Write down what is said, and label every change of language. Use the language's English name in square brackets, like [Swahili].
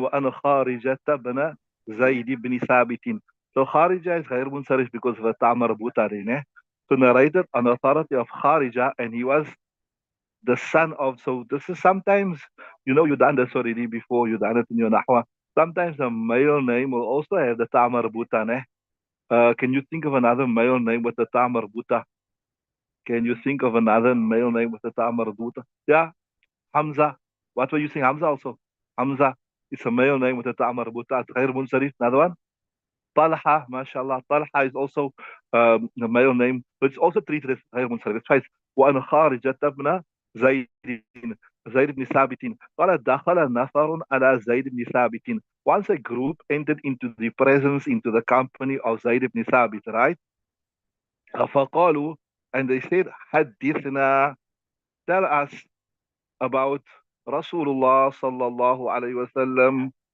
[Arabic] وأنا خارجة بن زيد بن ثابت. [English] So Kharija is غير منصرف because of the ta marbuta in. So narrated an authority of Kharija, and he was the son of. So this is sometimes, you done this already before. You done it in your nahwa. Sometimes a male name will also have the ta marbuta. Can you think of another male name with the ta marbuta? Can you think of another male name with the ta marbuta? Yeah. Hamza. What were you saying? Hamza also. Hamza is a male name with a ta marbuta. غير منصرف. Another one. Talha, mashallah. Talha is also a male name, but it's also treated as غير منصرف. It's twice. [Arabic] وأنا خارجة ابن زيد زيد بن ثابت. قال دخل نفر على زيد بن ثابت. [English] Once a group entered into the presence, into the company of Zayd ibn Thabit, right? [Arabic] فقالوا, [English] and they said, [Arabic] حدثنا, [English] tell us about Rasulullah sallallahu alayhi wasallam.